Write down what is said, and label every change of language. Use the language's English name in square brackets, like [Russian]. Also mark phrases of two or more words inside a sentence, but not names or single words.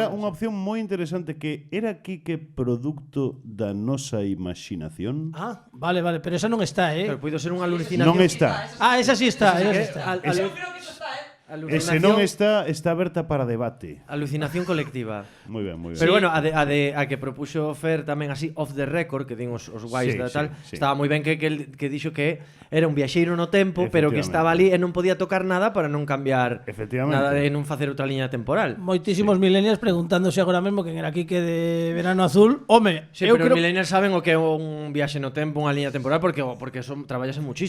[Galician] que era unha opción moi interesante, que era Quique producto da nosa imaginación. Ah, vale, pero esa non está, Pero puido ser unha alucinación. Non está. Ah, esa sí está, Eu creo que eso está, Ese non está aberta para debate. Alucinación colectiva. Moi ben. Pero bueno, a que propuxo Fer tamén así [English] off the record, [Galician] que din os guais da tal, estaba moi ben que dixo que era un viaxeiro no tempo, pero que estaba ali e non podía tocar nada para non cambiar nada, e non facer outra liña temporal. Moitísimos millennials preguntándose agora mesmo quen era Quique de Verano Azul. Home, pero os millennials saben o que é un viaxe no tempo, unha liña temporal, porque traballase muchísimo.